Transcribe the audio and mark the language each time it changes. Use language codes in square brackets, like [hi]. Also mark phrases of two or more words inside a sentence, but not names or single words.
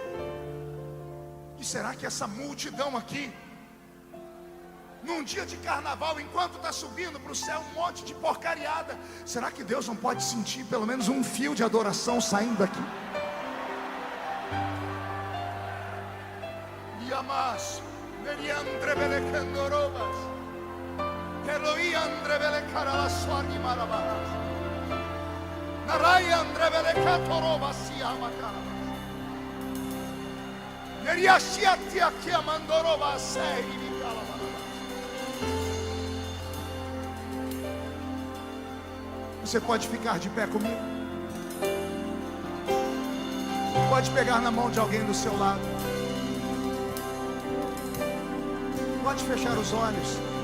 [pt] E será que essa multidão aqui, num dia de carnaval, enquanto está subindo para o céu um monte de porcariada, será que Deus não pode sentir pelo menos um fio de adoração saindo daqui? Yamas, Neriandre Belecandorobas, Eloiandre Belecarabaswani Marabas, Narayandre Belecatorobas Yamakara, Neriashiatia Kiamandorobas, Sei Calabas. Você pode ficar de pé comigo? Pode pegar na mão de alguém do seu lado. Pode fechar os olhos.